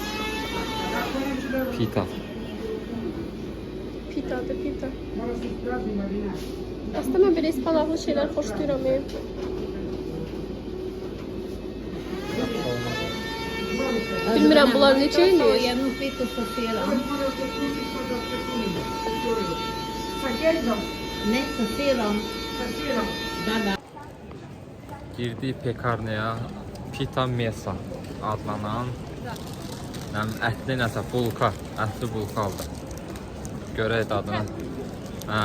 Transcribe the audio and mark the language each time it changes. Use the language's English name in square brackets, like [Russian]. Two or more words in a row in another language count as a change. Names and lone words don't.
[Azerbaijani] Pita. Pitadır, pita. Aslında mən belə ispanaqlı şeylər xoşlayıram. Bilmirəm bunlar necə eləyir? [Swedish] Ja nog lite på seran. Ne, på seran. [Azerbaijani] Girdik pekarnaya, Pita Mesa adlanan ətli nəsə, bulka, ətli bulka aldı. Görək dadını. Hə.